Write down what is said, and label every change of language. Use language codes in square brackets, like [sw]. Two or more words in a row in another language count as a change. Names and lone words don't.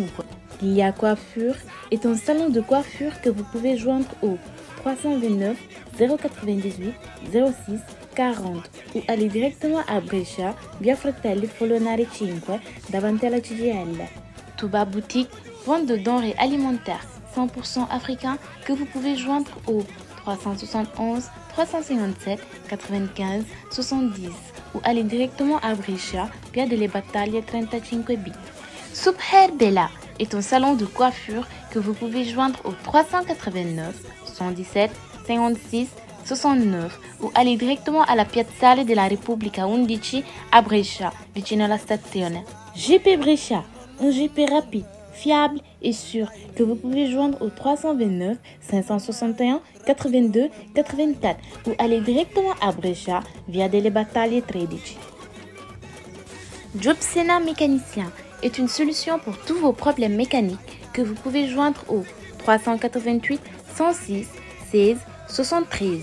[fr] Lia Coiffure est un salon de coiffure que vous pouvez joindre au 329 098 06 40 ou aller directement à Brescia via Fratelli Folonari 5 [it] davanti alla CGIL. [fr] Touba Boutique, vente de denrées alimentaires 100% africains que vous pouvez joindre au 371 357 95 70 ou aller directement à Brescia via delle Battaglie 35B. Super Bella est un salon de coiffure que vous pouvez joindre au 389 117 56 69 ou aller directement [it] alla Piazzale della Repubblica 11 a Brescia, vicino alla stazione. [fr] GP Brescia, un GP rapide, fiable et sûr que vous pouvez joindre au 329 561 82 84 ou aller directement à Brescia via delle Battaglie 13. Job Sena mécanicien est une solution pour tous vos problèmes mécaniques que vous pouvez joindre au 388 106 16 73.